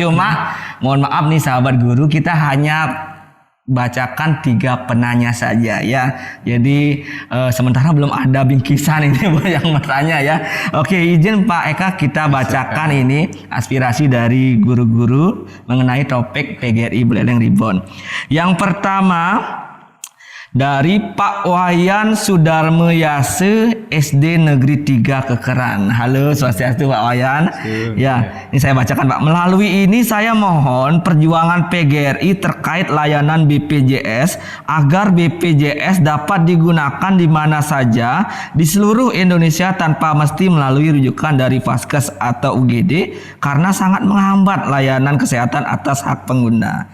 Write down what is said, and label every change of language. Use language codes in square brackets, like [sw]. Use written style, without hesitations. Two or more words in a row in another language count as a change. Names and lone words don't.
[id] Cuma mohon maaf nih sahabat guru, kita hanya bacakan 3 penanya saja ya. Jadi sementara belum ada bingkisan ini yang bertanya ya. Oke, izin Pak Eka kita bacakan ini aspirasi dari guru-guru mengenai topik PGRI Buleleng Reborn. Yang pertama dari Pak Wayan Sudarmo Yase, SD Negeri 3 Kekeran. Halo, swastiastu Pak Wayan. Ya, ini saya bacakan Pak. Melalui ini saya mohon perjuangan PGRI terkait layanan BPJS agar BPJS dapat digunakan di mana saja di seluruh Indonesia tanpa mesti melalui rujukan dari Vaskes atau UGD karena sangat menghambat layanan kesehatan atas hak pengguna.